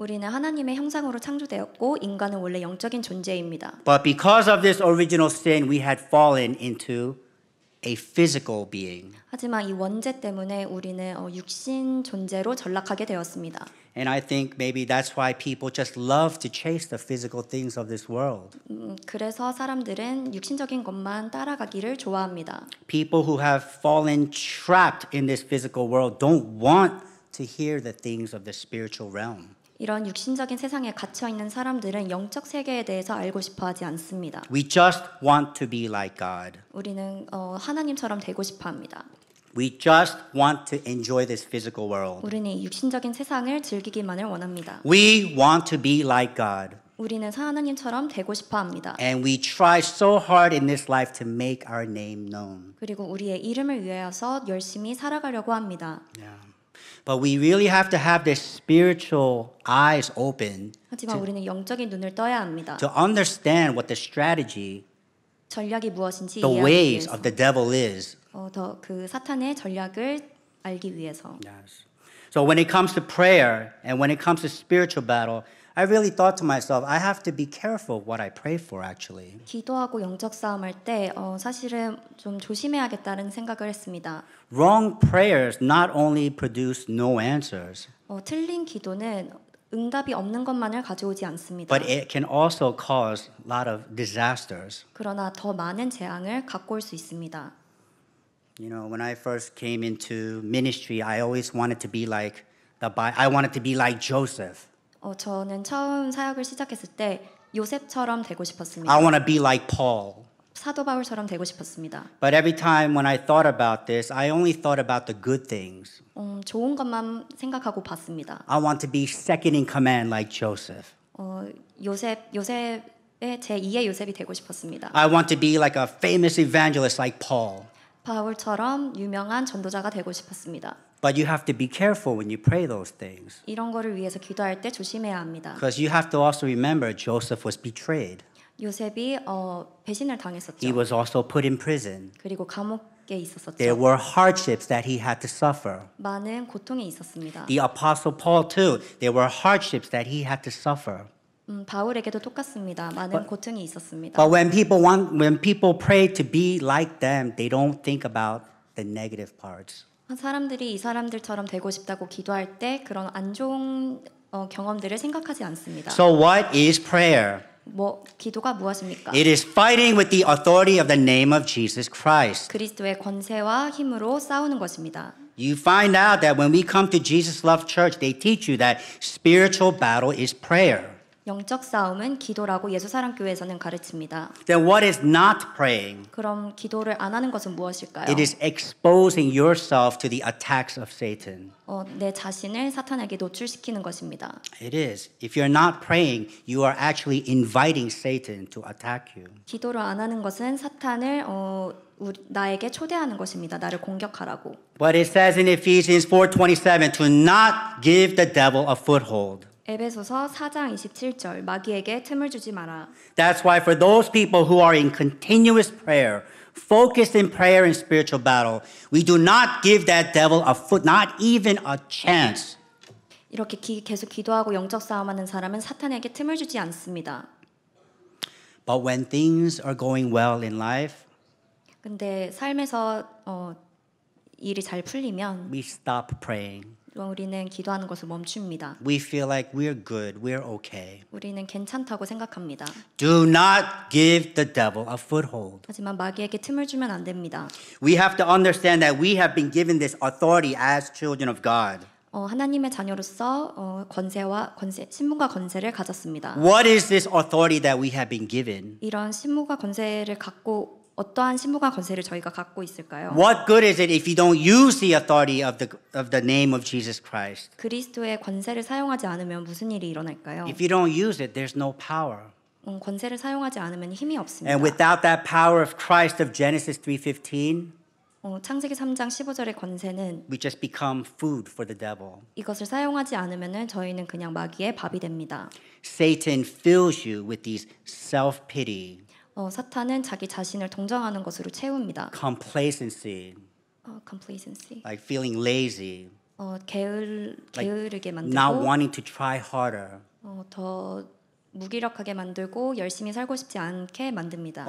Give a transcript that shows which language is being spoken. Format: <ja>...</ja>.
<ko>우리는 하나님의 형상으로 창조되었고 인간은 원래 영적인 존재입니다.</ko> <en>But because of this original sin, we had fallen into a physical being.</en> <ko>하지만 이 원죄 때문에 우리는 육신 존재로 전락하게 되었습니다.</ko> <en>And I think maybe that's why people just love to chase the physical things of this world.</en> <ko>그래서 사람들은 육신적인 것만 따라가기를 좋아합니다.</ko> <en>People who have fallen trapped in this physical world don't want to hear the things of the spiritual realm.</en> <ko>이런 육신적인 세상에 갇혀 있는 사람들은 영적 세계에 대해서 알고 싶어 하지 않습니다.</ko> <en>We just want to be like God.</en> <ko>우리는 하나님처럼 되고 싶어 합니다.</ko> <en>We just want to enjoy this physical world.</en> <ko>우리는 이 육신적인 세상을 즐기기만을 원합니다.</ko> <en>We want to be like God.</en> <ko>우리는 하나님처럼 되고 싶어 합니다.</ko> <en>And we try so hard in this life to make our name known.</en> <ko>그리고 우리의 이름을 위하여서 열심히 살아가려고 합니다.</ko> <en>Yeah. But we really have to have the spiritual eyes open</en> <ko>하지만 우리는 영적인 눈을 떠야 합니다.</ko> <en>to understand what the strategy,</en> <ko>전략이 무엇인지</ko> <en>the</en> <ko>이해하기</ko> <en>ways</en> <ko>위해서</ko> <en>of the devil is.</en> <ko>더 그 사탄의 전략을 알기 위해서.</ko> <en>Yes. So when it comes to prayer and when it comes to spiritual battle, I really thought to myself, I have to be careful what I pray for actually.</en> <ko>기도하고 영적 싸움할 때 사실은 좀 조심해야겠다는 생각을 했습니다.</ko> <en>Wrong prayers not only produce no answers,</en> <ko>틀린 기도는 응답이 없는 것만을 가져오지 않습니다.</ko> <en>but it can also cause a lot of disasters.</en> <ko>그러나 더 많은 재앙을 갖고 올 수 있습니다.</ko> <en>You know, when I first came into ministry, I always wanted to be like I wanted to be like Joseph.</en> <ko>저는 처음 사역을 시작했을 때 요셉처럼 되고 싶었습니다.</ko> <en>I want to be like Paul.</en> <ko>사도 바울처럼 되고 싶었습니다.</ko> <en>But every time when I thought about this, I only thought about the good things.</en> <ko>좋은 것만 생각하고 봤습니다.</ko> <en>I want to be second in command like Joseph.</en> <ko>요셉의 제2의 요셉이 되고 싶었습니다.</ko> <en>I want to be like a famous evangelist like Paul.</en> <ko>바울처럼 유명한 전도자가 되고 싶었습니다.</ko> <en>But you have to be careful when you pray those things.</en> <ko>이런 거를 위해서 기도할 때 조심해야 합니다.</ko> <en>Because you have to also remember Joseph was betrayed.</en> <ko>요셉이 배신을 당했었죠.</ko> <en>He was also put in prison.</en> <ko>그리고 감옥에 있었었죠.</ko> <en>There were hardships that he had to suffer.</en> <ko>많은 고통이 있었습니다.</ko> <en>The apostle Paul too, there were hardships that he had to suffer.</en> <ko>바울에게도 똑같습니다. 많은 고통이 있었습니다.</ko> <en>But when people pray to be like them, they don't think about the negative parts.</en> <ko>사람들이 이 사람들처럼 되고 싶다고 기도할 때 그런 안 좋은 경험들을 생각하지 않습니다.</ko> <en>So what is prayer?</en> <ko>기도가 무엇입니까?</ko> <en>It is fighting with the authority of the name of Jesus Christ.</en> <ko>그리스도의 권세와 힘으로 싸우는 것입니다.</ko> <en>You find out that when we come to Jesus Love Church, they teach you that spiritual battle is prayer.</en> <ko>영적 싸움은 기도라고 예수사랑교회에서는 가르칩니다.</ko> <en>Then what is not praying?</en> <ko>그럼 기도를 안 하는 것은 무엇일까요?</ko> <en>It is exposing yourself to the attacks of Satan.</en> <ko>내 자신을 사탄에게 노출시키는 것입니다.</ko> <en>It is. If you're not praying, you are actually inviting Satan to attack you.</en> <ko>기도를 안 하는 것은 사탄을 나에게 초대하는 것입니다. 나를 공격하라고.</ko> <en>But it says in Ephesians 4:27 to not give the devil a foothold.</en> <ko>에베소서 4장 27절 마귀에게 틈을 주지 마라.</ko> <en>That's why for those people who are in continuous prayer, focused in prayer and spiritual battle, we do not give that devil a foot, not even a chance.</en> <ko>이렇게 계속 기도하고 영적 싸움하는 사람은 사탄에게 틈을 주지 않습니다.</ko> <en>But when things are going well in life,</en> <ko>근데 삶에서 일이 잘 풀리면</ko> <en>we stop praying.</en> <ko>우리는 기도하는 것을 멈춥니다.</ko> <en>We feel like we're good, we're okay.</en> <ko>우리는 괜찮다고 생각합니다.</ko> <en>Do not give the devil a foothold.</en> <ko>하지만 마귀에게 틈을 주면 안 됩니다.</ko> <en>We have to understand that we have been given this authority as children of God.</en> <ko>하나님의 자녀로서 신분과 권세를 가졌습니다.</ko> <en>What is this authority that we have been given?</en> <ko>이런 신분과 권세를 갖고 어떠한 신분과 권세를 저희가 갖고 있을까요?</ko> <en>What good is it if you don't use the authority of the name of Jesus Christ?</en> <ko>그리스도의 권세를 사용하지 않으면 무슨 일이 일어날까요?</ko> <en>If you don't use it, there's no power.</en> <ko>권세를 사용하지 않으면 힘이 없습니다.</ko> <en>And without that power of Christ of Genesis 3:15,</en> <ko>창세기 3장 15절의 권세는</ko> <en>we just become food for the devil.</en> <ko>이것을 사용하지 않으면 저희는 그냥 마귀의 밥이 됩니다.</ko> <en>Satan fills you with these self-pity,</en> <ko>사탄은 자기 자신을 동정하는 것으로 채웁니다.</ko> <en>complacency, complacency. like feeling lazy,</en> <ko>게으르게</ko> <en>not</en> <ko>만들고</ko> <en>wanting to try harder.</en> <ko>더 무기력하게 만들고 열심히 살고 싶지 않게 만듭니다.</ko>